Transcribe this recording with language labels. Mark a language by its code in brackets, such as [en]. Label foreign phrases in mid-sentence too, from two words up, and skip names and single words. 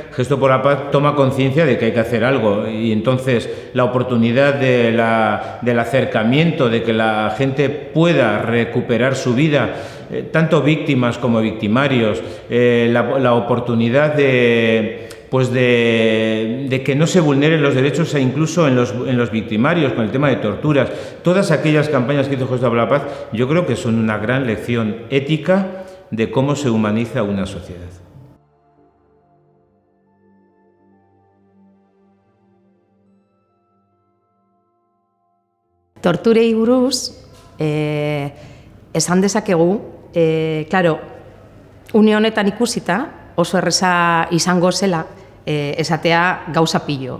[es] Gesto por la Paz toma conciencia de que hay que hacer algo y entonces la oportunidad del acercamiento, de que la gente pueda recuperar su vida, tanto víctimas como victimarios, la oportunidad de que no se vulneren los derechos incluso en los victimarios, con el tema de torturas. Todas aquellas campañas que hizo Gesto por la Paz, yo creo que son una gran lección ética de cómo se humaniza una sociedad. [eu] Torturei buruz, esan dezakegu, claro, une honetan ikusita, oso erreza izango zela, esatea gauza pilo.